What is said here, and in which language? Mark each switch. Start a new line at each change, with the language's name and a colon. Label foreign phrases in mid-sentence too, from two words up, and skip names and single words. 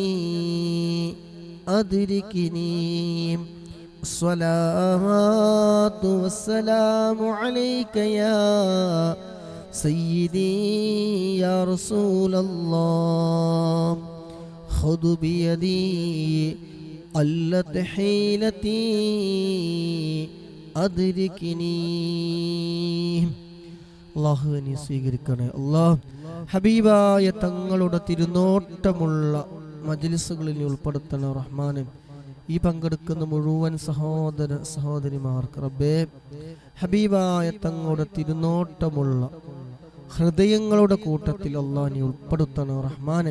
Arabic: أدركني الصلاة والسلام عليك يا سيدي يا رسول الله خذ بيدي قلت حيلتي أدركني.
Malayalam: അള്ളാഹുവിനെ സ്വീകരിക്കണേ അള്ളാഹ്. ഹബീബായ തങ്ങളുടെ തിരുനോട്ടമുള്ള മജ്ലിസുകളിൽ ഉൾപ്പെടുത്തണ റഹ്മാനെ. ഈ പങ്കെടുക്കുന്ന മുഴുവൻ സഹോദര സഹോദരിമാർക്ക് റബ്ബേ ഹബീബായ തങ്ങളുടെ തിരുനോട്ടമുള്ള ഹൃദയങ്ങളുടെ കൂട്ടത്തിൽ അള്ളാഹ് നീ ഉൾപ്പെടുത്തണ റഹ്മാനെ.